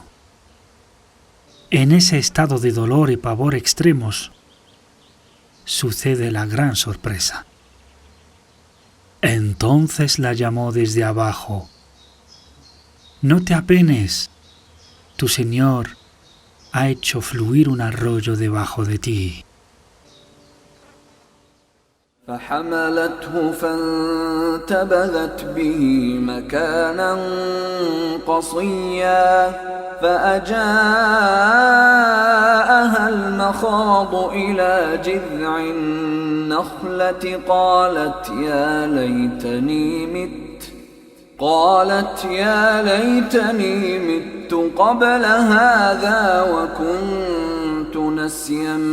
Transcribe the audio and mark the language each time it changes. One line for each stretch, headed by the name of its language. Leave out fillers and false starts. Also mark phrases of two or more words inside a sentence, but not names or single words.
Spanish: En ese estado de dolor y pavor extremos sucede la gran sorpresa. Entonces la llamó desde abajo: «No te apenes, tu Señor ha hecho fluir un arroyo debajo de ti».
Arabic: فحملته فانتبذت به مكانا قصيا فأجاءها المخاض إلى جذع النخلة قالت يا ليتني مت قبل هذا وكنت نسيا